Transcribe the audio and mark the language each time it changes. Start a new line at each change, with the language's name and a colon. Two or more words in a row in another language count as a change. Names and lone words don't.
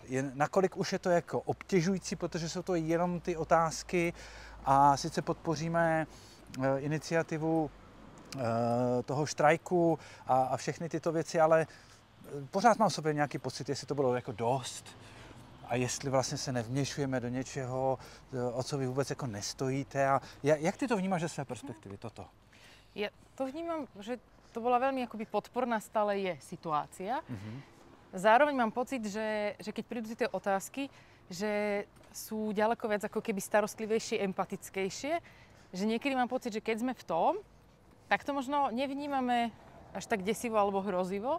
Czech: Nakolik už je to jako obtěžující, protože jsou to jenom ty otázky a sice podpoříme iniciativu toho štrajku a všechny tyto věci, ale pořád mám v sobě nějaký pocit, jestli to bylo jako dost. A jestli vlastně se nevměšujeme do něčeho, o co vy vůbec jako nestojíte. A jak ty to vnímáš ze své perspektivy, toto?
Slovak: Ja to vnímam, že to bola veľmi akoby podporná, stále je situácia. Zároveň mám pocit, že keď prídu tie otázky, že sú ďaleko viac ako keby starostlivejšie, empatickejšie. Že niekedy mám pocit, že keď sme v tom, tak to možno nevnímame až tak desivo alebo hrozivo.